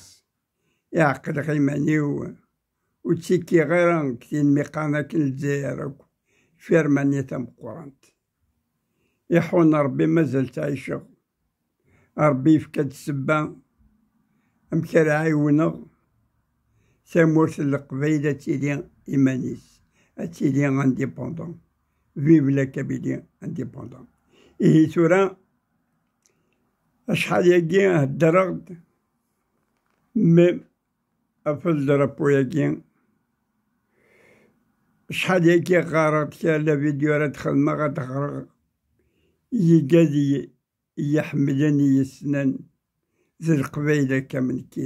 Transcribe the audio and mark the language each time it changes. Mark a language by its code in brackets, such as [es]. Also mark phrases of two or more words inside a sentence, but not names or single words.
[kab] Iɛeqqleɣ iman-iw ur ttekkiɣ ara deg tin mi qqaren akken Lezzayer akk firmani tameqqrant. Iḥunn Rebbi mazal ttɛiceɣ. Rebbi yefka-d ssebba amek ara ɛiwneɣ tamurt n Leqbayel ad tili iman-is, ad tili indépendant. [fr] Vive la Kabylie indépendant. [kab] Ihi tura acḥal yagi heddreɣ-d mem ɣef ldrapo-agi, acḥal yagi ɣɣareɣ-d kra la vidyu ara d-xedmeɣ ad ɣreɣ yigad yeḥemmlen yessnen d Leqbayel akka m nekki.